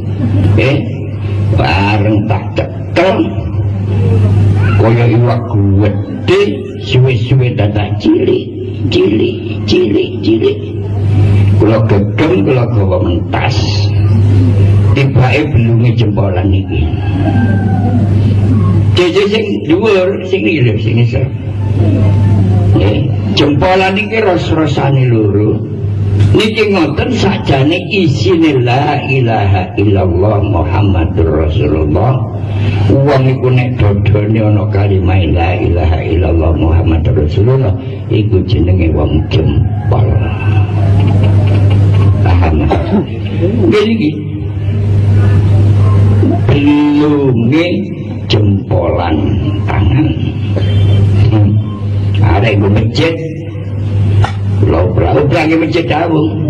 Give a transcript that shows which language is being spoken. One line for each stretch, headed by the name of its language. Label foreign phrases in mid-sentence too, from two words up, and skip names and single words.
Javanese: bareng tak cekel kaya iwak gede suwe-suwe dadak cilik kula gedeng kula gawa mentas tibake belunge jempolan iki jeje sing dhuwur sing iki lho sing isor jempolan iki ros-rosane loro niki ngoten sakjane isine
Arabic: لا إله إلا الله محمد رسول الله.
Javanese: Wong iku nek dodone ana kalimah
Arabic: لا إله إلا الله محمد رسول الله
Javanese: iku jenenge wong jempol. Paham? Nggih belunge jempolan tangan. Arek go masjid Lo lagi masjid dawung.